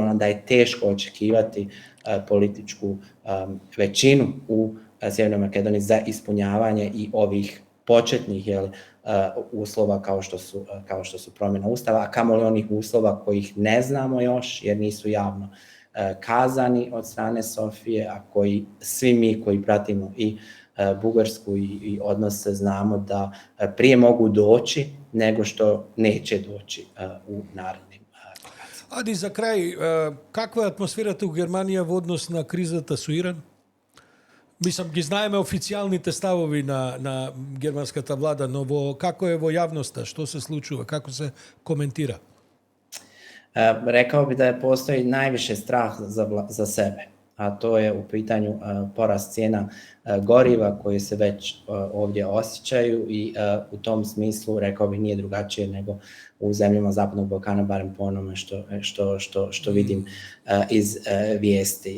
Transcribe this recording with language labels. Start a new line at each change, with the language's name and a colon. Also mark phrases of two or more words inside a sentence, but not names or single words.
Bosnian: onda je teško očekivati političku većinu u Sjevernoj Makedoniji za ispunjavanje i ovih početnih uslova kao što su promjena Ustava, a kamoli onih uslova kojih ne znamo još jer nisu javno kazani od strane Sofije, a koji svi mi koji pratimo i Bugarsku i odnose znamo da prije mogu doći nego što neće doći u narednim koracima.
Macedonian: Ади, за крај, каква е атмосферата у Германија во однос на кризата со Иран? Мислам, ги знаеме официјалните ставови на германската влада, но како е во јавноста, што се случува, како се коментира?
Bosnian: Rekao bi da postoji najviše strah za sebe, a to je u pitanju porast cijena goriva koji se već ovdje osjećaju i u tom smislu, rekao bih, nije drugačije nego u zemljama Zapadnog Balkana, barem po onome što vidim iz vijesti.